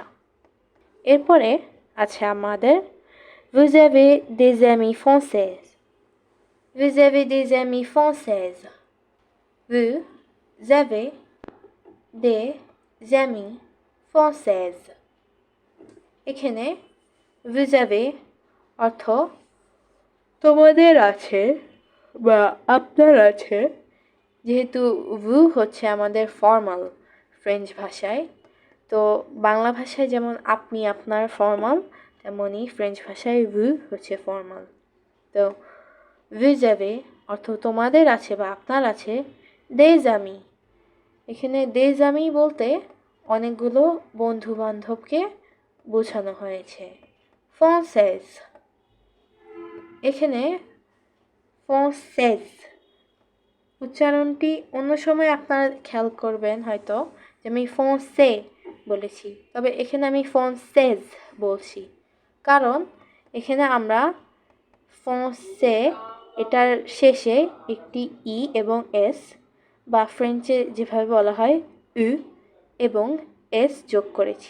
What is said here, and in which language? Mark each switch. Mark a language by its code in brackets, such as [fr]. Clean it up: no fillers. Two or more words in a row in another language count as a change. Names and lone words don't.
[bn] এরপরে আছে আমাদের [fr] vous avez des amis françaises. Vous avez des amis françaises. Vous avez des amis françaises. [bn] এখানে vous avez অর্থ তোমাদের আছে বা আপনার আছে, যেহেতু ভু হচ্ছে আমাদের ফর্মাল ফ্রেঞ্চ ভাষায়, তো বাংলা ভাষায় যেমন আপনি আপনার ফর্মাল, তেমনই ফ্রেঞ্চ ভাষায় ভু হচ্ছে ফর্মাল। তো [fr] vous avez [bn] অর্থ তোমাদের আছে বা আপনার আছে, [fr] des amis, [bn] এখানে [fr] des amis [bn] বলতে অনেকগুলো বন্ধু বান্ধবকে বোঝানো হয়েছে। française, এখানে française উচ্চারণটি অন্য সময় আপনারা খেয়াল করবেন হয়তো যে আমি ফ্রান্সে বলেছি, তবে এখানে আমি française বলছি, কারণ এখানে আমরা ফ্রান্সে এটার শেষে একটি ই এবং এস, বা ফ্রেঞ্চে যেভাবে বলা হয় উ এবং এস যোগ করেছি।